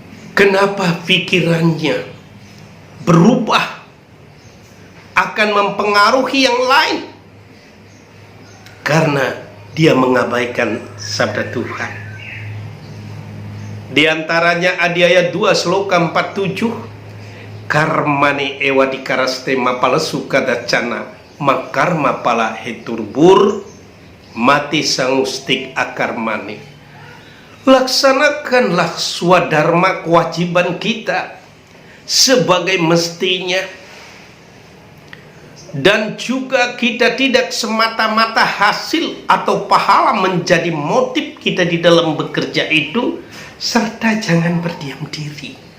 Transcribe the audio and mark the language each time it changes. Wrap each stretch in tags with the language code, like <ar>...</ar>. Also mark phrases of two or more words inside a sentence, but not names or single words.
<id>Kenapa pikirannya berubah, akan mempengaruhi yang lain? Karena dia mengabaikan sabda Tuhan. Di antaranya Adiaya 2 Sloka 47,</id> <sa>karmane ewa dikaraste mapalesu kadacana makarma pala heturbur mati sangustik akarmane.</sa> <id>Laksanakanlah swadharma, kewajiban kita sebagai mestinya, dan juga kita tidak semata-mata hasil atau pahala menjadi motif kita di dalam bekerja itu, serta jangan berdiam diri.</id>